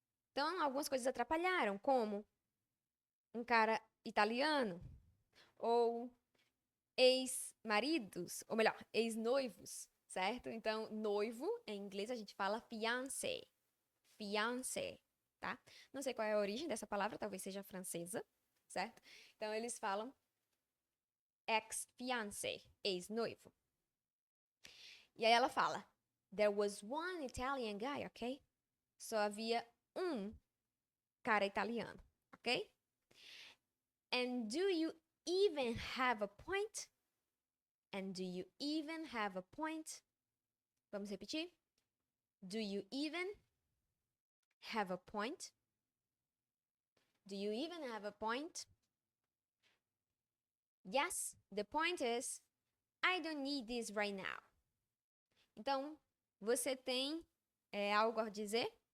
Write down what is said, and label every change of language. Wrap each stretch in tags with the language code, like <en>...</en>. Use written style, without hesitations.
<pt>Então, algumas coisas atrapalharam, como um cara italiano, ou ex-maridos, ou melhor, ex-noivos, certo? Então, noivo, em inglês a gente fala fiancé. Fiancé, tá? Não sei qual é a origem dessa palavra, talvez seja francesa, certo? Então, eles falam ex-fiancé, ex-noivo. E aí ela fala,</pt> <en>there was one Italian guy, ok?</en> <pt>Só havia um cara italiano, ok?</pt> <en>And do you even have a point? And do you even have a point?</en> <pt>Vamos repetir?</pt> <en>Do you even have a point? Do you even have a point? Yes, the point is, I don't need this right now.</en> <pt>Então, você tem algo a dizer?</pt>